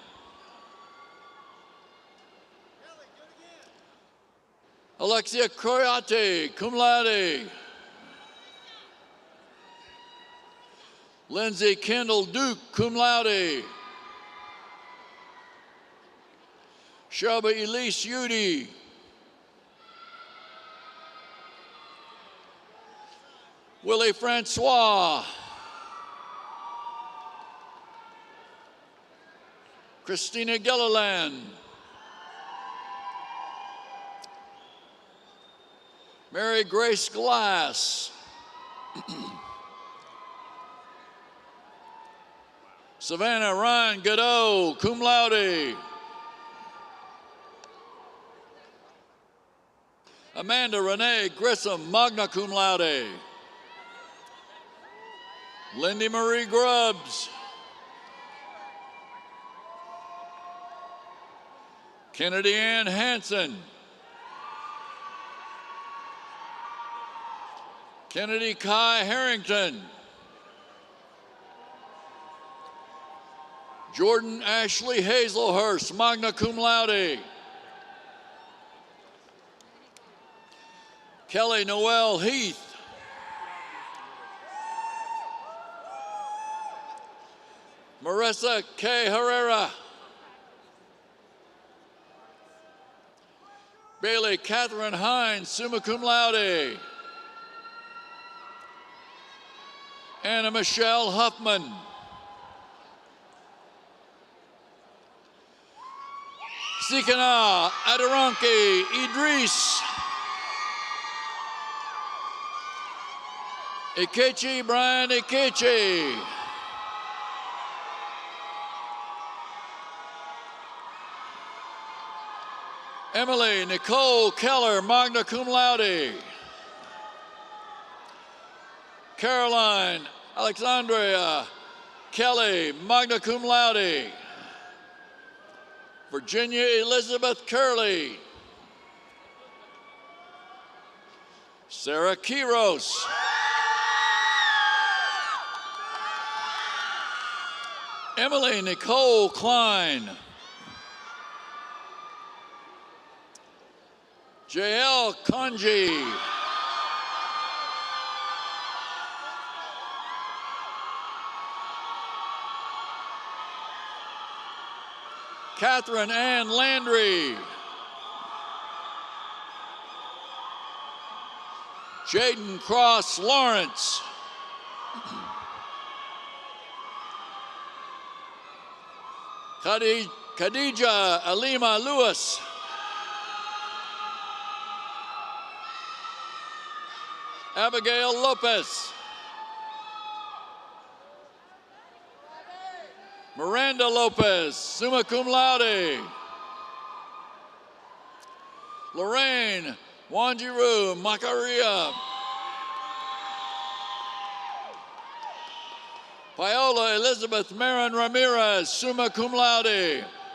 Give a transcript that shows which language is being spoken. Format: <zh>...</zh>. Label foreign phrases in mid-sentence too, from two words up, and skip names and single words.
<en>Alexia Croyate,</en> <la>cum laude.</la> <en>Lindsay Kendall Duke,</en> <la>cum laude.</la> <en>Shelby Elise Udy. Willie Francois. Christina Gilliland. Mary Grace Glass. Savannah Ryan Godot,</en> <la>cum laude.</la> <en>Amanda Renee Grissom,</en> <la>magna cum laude.</la> <en>Lindy Marie Grubbs. Kennedy Ann Hanson. Kennedy Kai Harrington. Jordan Ashley Hazelhurst,</en> <la>magna cum laude.</la> <en>Kelly Noel Heath. Marissa K. Herrera. Bailey Catherine Hines,</en> <la>summa cum laude.</la> <en>Anna Michelle Huffman. Sikana Aderonke Idris. Ikechi Brian Ikechi. Emily Nicole Keller,</en> <la>magna cum laude.</la> <en>Caroline Alexandria Kelly,</en> <la>magna cum laude.</la> <en>Virginia Elizabeth Curley. Sarah Quiros. Emily Nicole Klein. J.L. Kanji. Catherine Ann Landry. Jaden Cross Lawrence. Khadija Alima Lewis. Abigail Lopez. Miranda Lopez,</en> <la>summa cum laude.</la> <en>Lorraine Wanjiru Makaria. Viola Elizabeth Marin Ramirez,</en> <la>summa cum laude.</la>